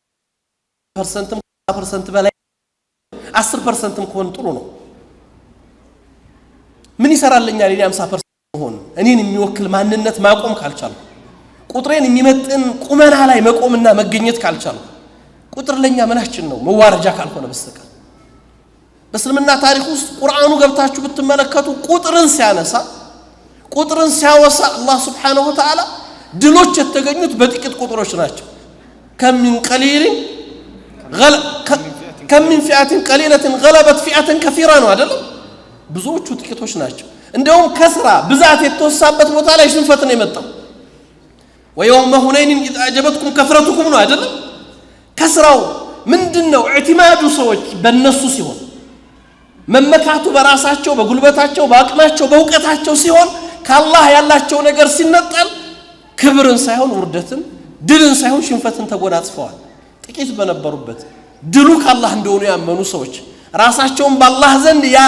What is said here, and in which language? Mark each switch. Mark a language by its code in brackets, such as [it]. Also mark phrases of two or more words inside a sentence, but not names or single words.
[am] ፐርሰንት በላይ 10% ከሆነ ጥሩ ነው ምን ይሰራልኛል እኔ 50% ሆነ እኔን የሚወክል ማንነት ማቆም ካልቻልኩ ቁጥሬን የሚመጥን ቁመና ላይ መቆምና መገኘት ካልቻልኩ ቁጥር ለኛ ምናችን ነው መዋረጃ ካልሆነ በስተቀር በእስልምና ታሪክ ውስጥ ቁርአኑ ገብታችሁ ብትመለከቱ ቁጥርን ሲያወሳ አላህ [ar] سبحانه وتعالى [am] ድሎች የተገኙት በጥቂት ቁጥሮች ናቸው [ar] كم من فئة قليلة غلبت فئة كثيرة [am] ነው አይደለም ብዙዎቹ ጥቂቶች ናቸው እንደውም ከስራ ብዛት የተወሳበት ቦታ ላይ ሽንፈት ነው የመጣው [ar] ويوم هنين إذ أعجبتكم كثرتكم [am] ነው አይደለም ከስራው ምንድነው ኢዕቲማዱ ሰዎች በእነሱ ሲሆን መመካቱ በራሳቸው በጉልበታቸው በአቅማቸው በእውቀታቸው ሲሆን ከአላህ ያላቸው ነገር ሲነጠል ክብርን ሳይሆን ውርደትን ድልን ሳይሆን ሽንፈትን ተጎናጽፈዋል ጥቂት በነበሩበት ድሉ ከአላህ እንደሆነ ያመኑ ሰዎች ራሳቸውን በአላህ ዘንድ